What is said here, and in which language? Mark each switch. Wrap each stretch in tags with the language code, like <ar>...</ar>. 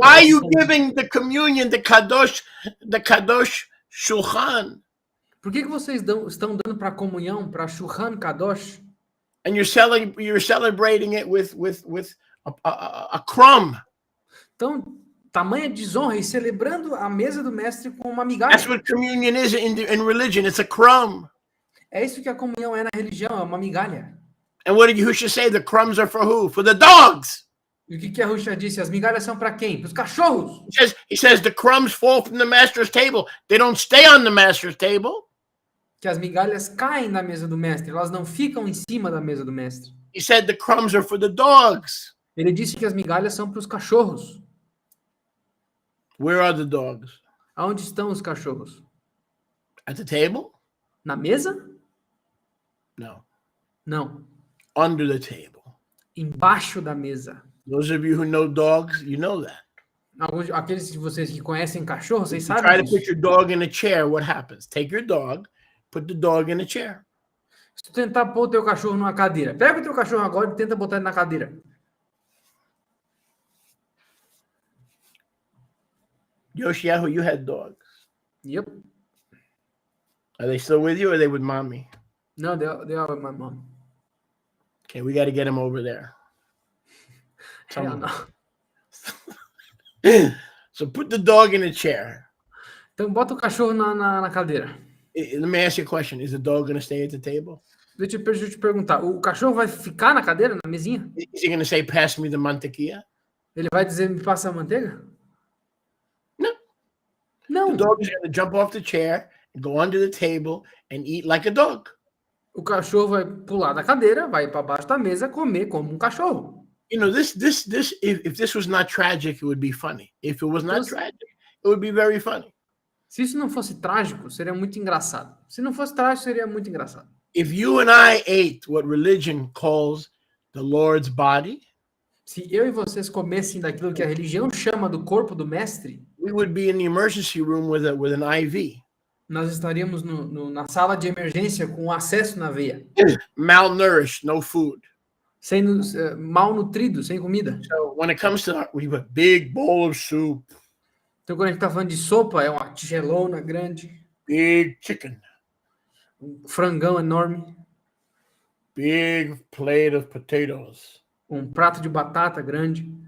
<en>Why are you giving the communion, the kadosh shulchan,</en> <pt>Por que vocês estão dando para comunhão, para Shulchan Kadosh,</pt> <en>and you're celebrating it with a crumb?</en> <pt>então, tamanha desonra e celebrando a mesa do mestre com uma migalha?</pt> <en>That's what communion is in religion. It's a crumb.</en> <pt>É isso que a comunhão é na religião, é uma migalha.</pt> <en>And what did Yahushua say? The crumbs are for who? For the dogs.</en> <pt>E o que a Yahushua disse? As migalhas são para quem? Para os cachorros.</pt> <en>He says the crumbs fall from the master's table. They don't stay on the master's table.</en> <pt>Que as migalhas caem na mesa do mestre, elas não ficam em cima da mesa do mestre.</pt> <en>He said the crumbs are for the dogs.</en> <pt>Ele disse que as migalhas são para os cachorros.</pt> <en>Where are the dogs?</en> <pt>Aonde estão os cachorros?</pt> <en>At the table?</en> <pt>Na mesa?</pt> <en>No.</en> <pt>Não.</pt> <en>Under the table.</en> <pt>Embaixo da mesa.</pt> <en>Those of you who know dogs, you know that.</en> <pt>Aqueles de vocês que conhecem cachorros, vocês</pt> <en>Try</en> <pt>sabem</pt> <en>to</en> <pt>disso.</pt> <en>put your dog in a chair, what happens? Take your dog, put the dog in a chair.</en> <pt>Se tu tentar pôr o teu cachorro numa cadeira, pega o teu cachorro agora e tenta botar ele na cadeira.</pt> <en>Yoshiyahu, you had dogs. Yep. Are they still with you or are they with mommy? No, they are with my mom. Okay, we got to get him over there. Hell no. So put the dog in a chair.</en> <pt>Então bota o cachorro na cadeira.</pt> <en>Let me ask you a question. Is the dog going to stay at the table?</en> <pt>Deixa eu te perguntar, o cachorro vai ficar na cadeira, na mesinha?</pt> <en>Is he going to say, pass me the mantequilla?</en> <pt>Ele vai dizer, me passa a manteiga?</pt> <en>No.</en> <pt>Não.</pt> <en>The dog is going to jump off the chair and go under the table and eat like a dog.</en> <pt>O cachorro vai pular da cadeira, vai para baixo da mesa, comer como um cachorro.</pt> <en>You know, if this was not tragic, it would be funny. If it was not tragic, it would be very funny.</en> <pt>Se isso não fosse trágico, seria muito engraçado. Se não fosse trágico, seria muito engraçado.</pt> <en>If you and I ate what religion calls the Lord's body,</en> <pt>se eu e vocês comessem daquilo que a religião chama do corpo do mestre,</pt> <en>we would be in the emergency room with an IV.</en> <pt>Nós estaríamos na sala de emergência com acesso na veia.</pt> <en>Malnourished, no food.</en> <pt>Malnutrido, sem comida.</pt> <en>So when it comes to we have a big bowl of soup.</en> <pt>Então quando a gente está falando de sopa, é uma tigelona grande.</pt> <en>Big chicken.</en> <pt>Um frangão enorme.</pt> <en>Big plate of potatoes.</en> <pt>Um prato de batata grande.</pt>